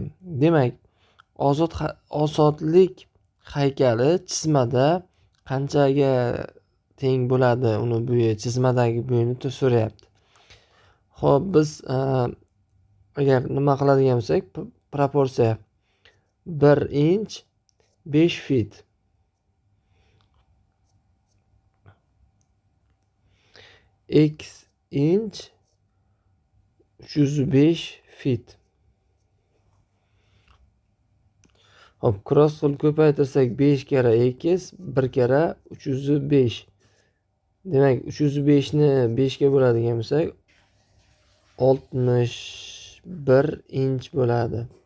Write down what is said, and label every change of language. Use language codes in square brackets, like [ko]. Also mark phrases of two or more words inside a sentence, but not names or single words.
[uz] Demak, ozodlik haykali chizmada qanchaga teng bo'ladi, uni bo'yi, chizmadagi bo'yini so'rayapti. Xo'p, biz agar nima qiladigan bo'lsak, proporsiya 1 inch 5 fit x inch 305 fit. Xo'p, cross qilib ko'paytirsak 5 kara x 1 kara 305. Demak, 305 ni 5 ga bo'ladigan bo'lsak 61 inch bo'ladi.